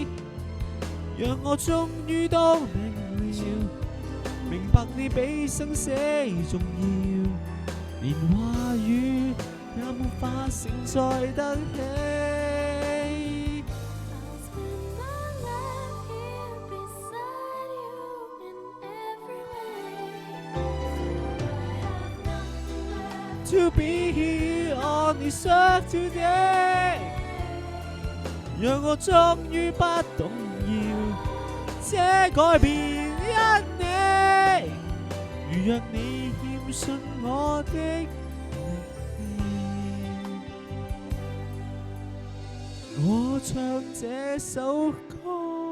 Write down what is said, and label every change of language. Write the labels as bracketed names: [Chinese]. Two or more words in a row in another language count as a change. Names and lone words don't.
[Cantonese] 讓我終於都明了，明白你比生死重要，連話語也沒法承載得起。 [English] To be here on this earth today， [Cantonese] 讓我終於不動搖，這改變因你，如若你欠信我的力氣，我唱這首歌。